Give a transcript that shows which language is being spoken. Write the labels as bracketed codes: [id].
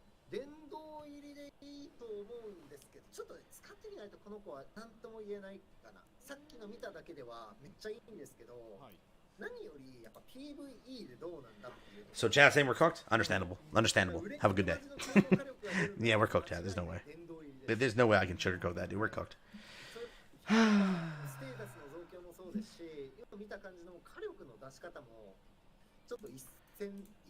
[ja] 殿堂入りでいいと思うんですけど、ちょっと使ってみないとこの子は何とも言えないかな。さっきの見ただけではめっちゃいいんですけど、何よりやっぱ PVE でどうなんだっていう。 [en] So chat saying we're cooked? Understandable. Understandable. Have a good day. Yeah, we're cooked, chat. There's no way. There's no way I can sugarcoat that, dude. We're cooked. [ja] ステータスの増強もそうですし、今見た感じの火力の出し方もちょっと一線。